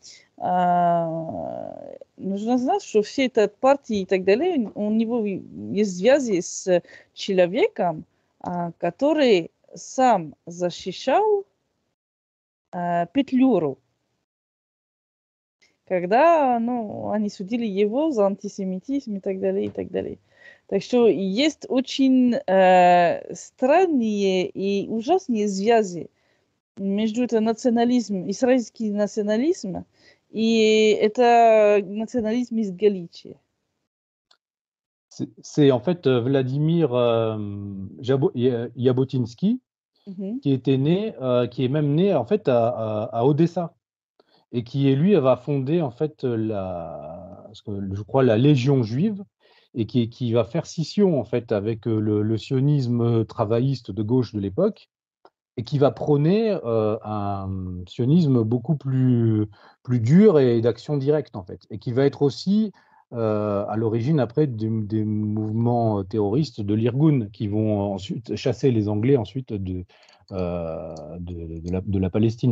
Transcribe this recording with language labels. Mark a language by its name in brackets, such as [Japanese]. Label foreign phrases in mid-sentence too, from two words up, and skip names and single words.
[Russian] нужно знать, что все эти партии и так далее, у него есть связи с человеком, который сам защищал Петлюру, когда они судили его за антисемитизм и так далее, и так далее. Так что есть очень странные и ужасные связи между это национализмом, израильский национализм, и это национализм из Галичии. [French] C'est en fait Vladimir Jabotinsky qui était né, qui est même né en fait à Odessa et qui lui va fonder en fait je crois la Légion juive et qui va faire scission en fait avec le sionisme travailliste de gauche de l'époque et qui va prôner un sionisme beaucoup plus dur et d'action directe en fait, et qui va être aussi à l'origine après des mouvements terroristes de l'Irgun qui vont ensuite chasser les Anglais ensuite de la Palestine.